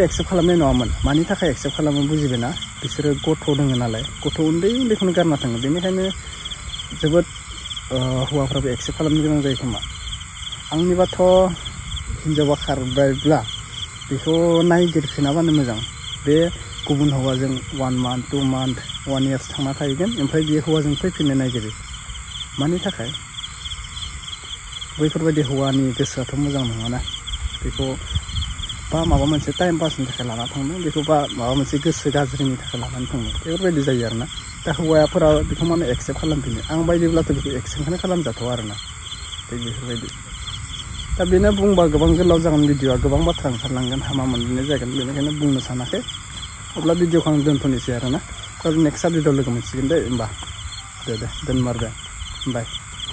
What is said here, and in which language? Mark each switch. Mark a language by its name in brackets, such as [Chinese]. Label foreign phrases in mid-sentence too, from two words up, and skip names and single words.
[Bodo] एक्सेप्ट खालामनाय नङामोन मानि थाखाय एक्सेप्ट खालामो बुजिबायना बिसोरो गथ' दङ नालाय गथ' उन्दै उन्दैखौनो गारना थाङो बेनिखायनो जोबोद हौवाफ्राबो एक्सेप्ट खालामनो गोनां जायो खोमा आंनिबाथ' हिन्जावा खारबायब्ला बेखौ नायगिरफिनाबानो मोजां बे गुबुन हौवाजों [English] 1 month 2 month 1 year [Bodo] थांना थाहैगोन ओमफ्राय बे हौवाजों फैफिननो नागिरो मानि थाखाय बैफोरबायदि हौवानि गोसोआथ' मोजां नङाना बेखौ बा माबा मोनसे टाइम पासनि थाखाय लाना थांदों बेखौ बा माबा मोनसे गोसो गाज्रिनि थाखाय लानानै थांदों बेफोरबायदि जायो आरोना दा हौवाफोरा बेखौ माने एक्सेप्ट खालामफिनो आं बायदिब्लाथ' बेखौ एक्सेप्टखौनो खालामजाथ'आ आरोना बेफोरबायदि दा बेनो बुंबा गोबां गोलाव जागोन भिडिअआ गोबां बाथ्रा ओंखारलांगोन हामा मोननाय जागोन बेनिखायनो बुंनो सानाखै अब्ला भिडिअखौ आं दोनथ'नोसै आरोना [English] next video [Bodo] लोगो मोनसिगोन दे होमबा दे दोनमारबाय बाय